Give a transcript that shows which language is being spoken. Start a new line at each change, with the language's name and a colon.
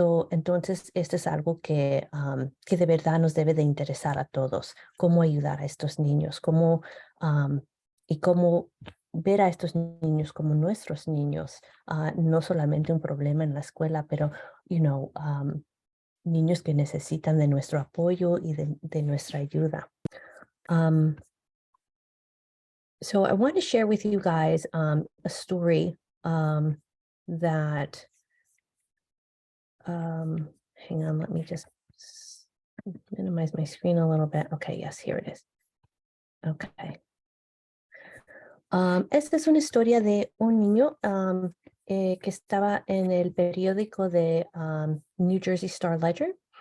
Spanish: Entonces, este es algo que de verdad nos debe de interesar a todos, cómo ayudar a estos niños, y cómo ver a estos niños como nuestros niños, no solamente un problema en la escuela, pero, niños que necesitan de nuestro apoyo y de nuestra ayuda.
English: So I want to share with you guys a story that, hang on, let me just minimize my screen a little bit. Okay, yes, here it is. Okay.
Spanish: Esta es una historia de un niño que estaba en el periódico de New Jersey Star Ledger.